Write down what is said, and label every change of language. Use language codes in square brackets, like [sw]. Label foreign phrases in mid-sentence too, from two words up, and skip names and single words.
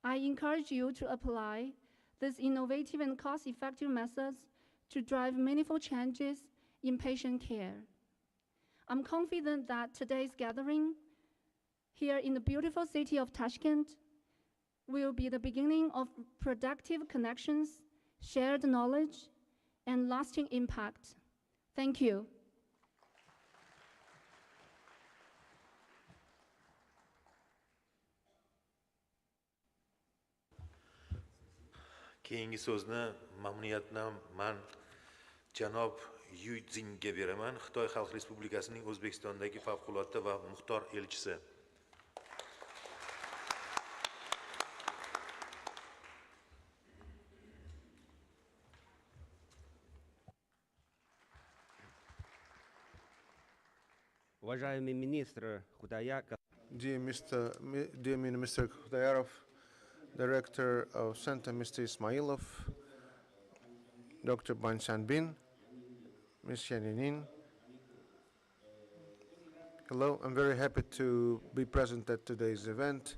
[en] I encourage you to apply these innovative and cost-effective methods to drive meaningful changes in patient care. I'm confident that today's gathering here in the beautiful city of Tashkent will be the beginning of productive connections, shared knowledge, and lasting impact. Thank you. [uz] Keyingi so'zni mamnuniyatdan man janob Yu Zinga beraman, Xitoy Xalq Respublikasining O'zbekistondagi favqulodda va muxtor elchisi. [ru] Уважаемый министр Худая, [en] Dear Minister Khudayarov, Director of Center Mr. Ismailov, Dr. Ban Sanbin, Ms. Yaninin. Hello, I'm very happy to be present at today's event.